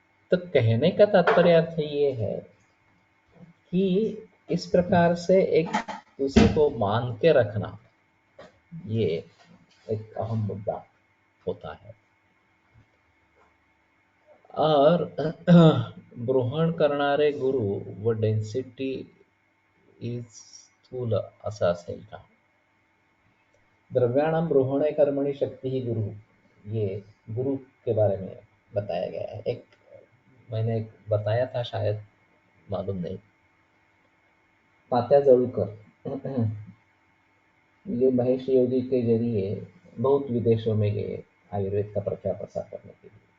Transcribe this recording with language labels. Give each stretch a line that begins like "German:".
Hindi: तो कहने का तात्पर्य अर्थ ये है कि इस प्रकार से एक दूसरे को मान के रखना ये एक अहम मुद्दा होता है।
Marathi: और ब्रोहण करणारे गुरु व डेन्सिटी इज स्थूल असं असेल का?
Sanskrit: द्रव्याणाम ब्रोहणे कर्मणि शक्ति ही गुरु,
Hindi: ये गुरु के बारे में बताया गया है। एक मैंने बताया था शायद, मालूम नहीं, तात्या जळूकर ये महेश योगी के जरिए बहुत विदेशों में गए आयुर्वेद का प्रचार प्रसार करने के लिए,